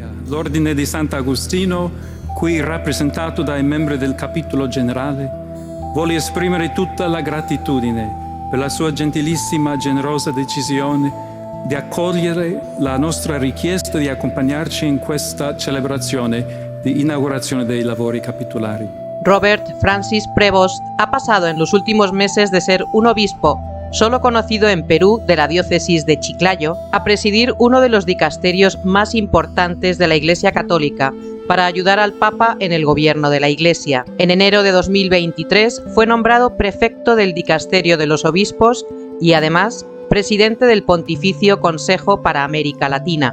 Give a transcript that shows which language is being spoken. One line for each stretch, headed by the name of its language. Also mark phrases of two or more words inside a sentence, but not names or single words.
Italian: L'Ordine di Sant'Agostino, qui rappresentato dai membri del capitolo generale, vuole esprimere tutta la gratitudine per la sua gentilissima e generosa decisione di accogliere la nostra richiesta di accompagnarci in questa celebrazione di inaugurazione dei lavori capitolari.
Spanish: Robert Francis Prevost ha pasado en los últimos meses de ser un obispo solo conocido en Perú de la diócesis de Chiclayo a presidir uno de los dicasterios más importantes de la Iglesia Católica para ayudar al Papa en el gobierno de la Iglesia. En enero de 2023 fue nombrado prefecto del dicasterio de los obispos y además presidente del Pontificio Consejo para América Latina.